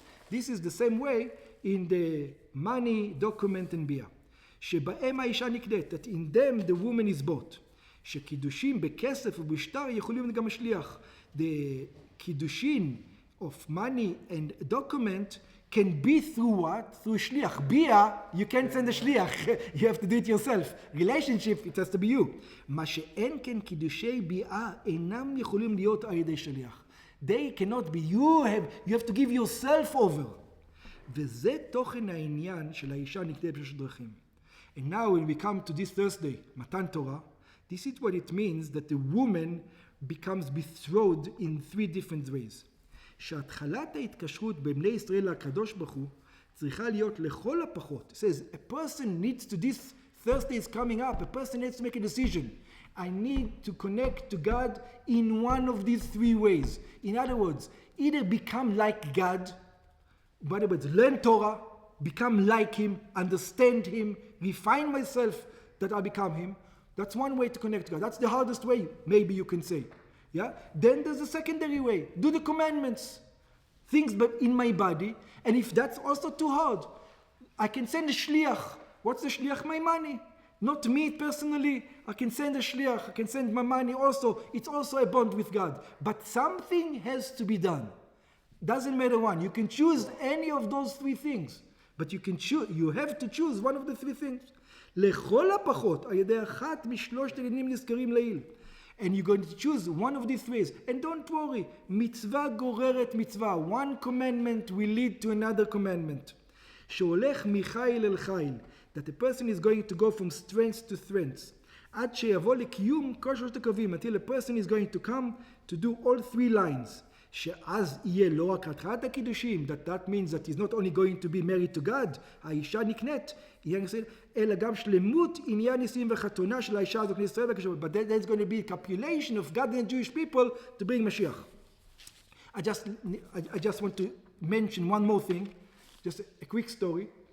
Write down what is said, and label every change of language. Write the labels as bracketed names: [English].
[English] This is the same way in the money, document, and bia. [Hebrew] שבהם האישה נקדית, [English] that in them the woman is bought. [Hebrew] שקידושים בכסף ובשטר יכולים גם השליח. [English] The kiddushin of money and document can be through what? Through shliach. Bia, you can't send a shliach. You have to do it yourself. Relationship, it has to be you. [Hebrew] מה שאין כן קידושי ביאה אינם יכולים להיות על ידי שליח. [English] They cannot be. You have to give yourself over. [Hebrew] וזה תוכן העניין של האישה נקדית בשלוש דרכים. [English] And now when we come to this Thursday, Matan Torah, this is what it means that the woman becomes betrothed in three different ways. שהתחלת ההתקשרות בין בני ישראל לקדוש ברוך הוא צריכה להיות לכל הפחות. It says a person needs to, this Thursday is coming up, a person needs to make a decision. I need to connect to God in one of these three ways. In other words, either become like God, in other words, learn Torah, become like Him, understand Him, refine myself that I become Him. That's one way to connect to God. That's the hardest way, maybe you can say. Yeah? Then there's a secondary way. Do the commandments. Things but in my body. And if that's also too hard, I can send a shliach. What's the shliach? My money. Not me personally. I can send a shliach. I can send my money also. It's also a bond with God. But something has to be done. Doesn't matter one. You can choose any of those three things. But you have to choose one of the three things. [Hebrew] לכל הפחות, על ידי אחת משלושת העניינים נזכרים לעיל. [English] And you're going to choose one of these ways. And don't worry, [Hebrew] מצווה גוררת מצווה. [English] One commandment will lead to another commandment. [Hebrew] שהולך מחיל אל חיל. [English] That a person is going to go from strength to strength. [Hebrew] עד שיבוא לקיום כל שלושת הקווים. [English] Until a person is going to come to do all three lines. [Hebrew] שאז יהיה לא רק התחלת הקידושים, [English] that means that he's not only going to be married to God, [Hebrew] האישה נקנית, אלא גם שלמות עניין נישואים וחתונה של האישה הזאת לישראל וקשור. [English] But there's going to be a copulation of God and Jewish people to bring Mashiach. I just want to mention one more thing, just a quick story.